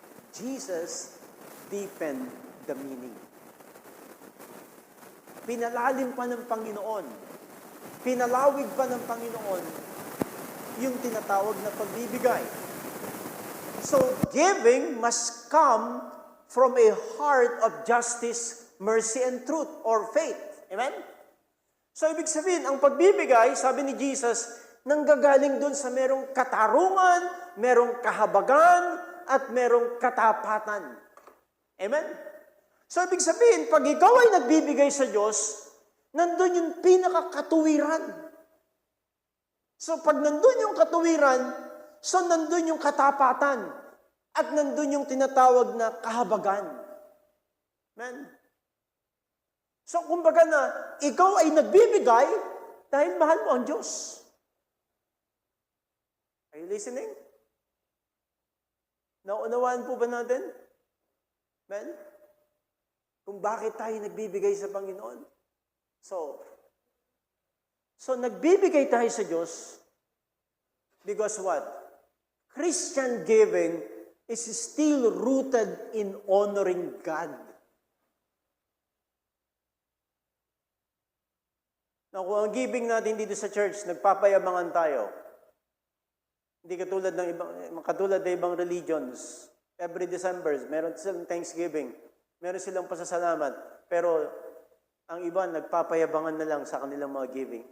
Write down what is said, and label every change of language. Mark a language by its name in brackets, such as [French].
[English] Jesus deepened the meaning. [Filipino] Pinalalim pa ng Panginoon, pinalawig pa ng Panginoon yung tinatawag na pagbibigay. [English] So, giving must come from a heart of justice, mercy, and truth, or faith. [Filipino] Amen? So, ibig sabihin, ang pagbibigay, sabi ni Jesus, nanggagaling dun sa merong katarungan, merong kahabagan, at merong katapatan. Amen? So, ibig sabihin, pag ikaw ay nagbibigay sa Diyos, nandun yung pinakakatuwiran. So, pag nandun yung katuwiran, so nandun yung katapatan. At nandun yung tinatawag na kahabagan. Amen? So, kumbaga na, ikaw ay nagbibigay dahil mahal mo ang Diyos. [English] Are you listening? [Filipino] Naunawaan po ba natin? Amen? Kung bakit tayo nagbibigay sa Panginoon. So nagbibigay tayo sa Diyos [English] because what? Christian giving is still rooted in honoring God. [Filipino] Now, kung ang giving natin dito sa church, nagpapayabangan tayo. Hindi katulad ng ibang religions. [English] Every December, [Filipino] meron silang Thanksgiving. Meron silang pasasalamat. Pero ang iba, nagpapayabangan na lang sa kanilang mga giving.